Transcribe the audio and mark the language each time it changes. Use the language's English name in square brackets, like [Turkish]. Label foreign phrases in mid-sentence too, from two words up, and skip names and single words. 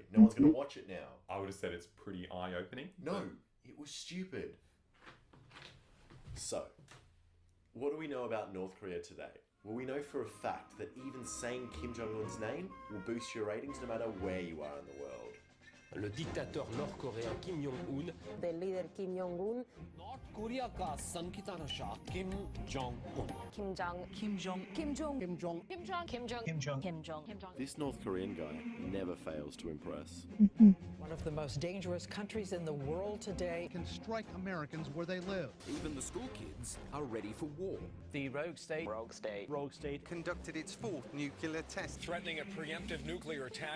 [English] No one's going to watch it now. I would have said it's pretty eye-opening. No, it was stupid. So, what do we know about North Korea today? Well, we know for a fact that even saying Kim Jong-un's name will boost your ratings no matter where you are in the world. [French] Le dictateur nord-coréen Kim Jong-un. [English] The leader Kim Jong-un. [Hindi] North Korea का संकीर्तन शाह Kim Jong-un. [English] Kim Jong. Kim Jong. Kim Jong. Kim Jong. Kim Jong. Kim Jong. Kim Jong. Kim Jong. Kim Jong. This North Korean guy never fails to impress. One of the most dangerous countries in the world today. Can strike Americans where they live. Even the school kids are ready for war. The rogue state. Rogue state. Rogue state. Conducted its fourth nuclear test. Threatening a preemptive nuclear attack.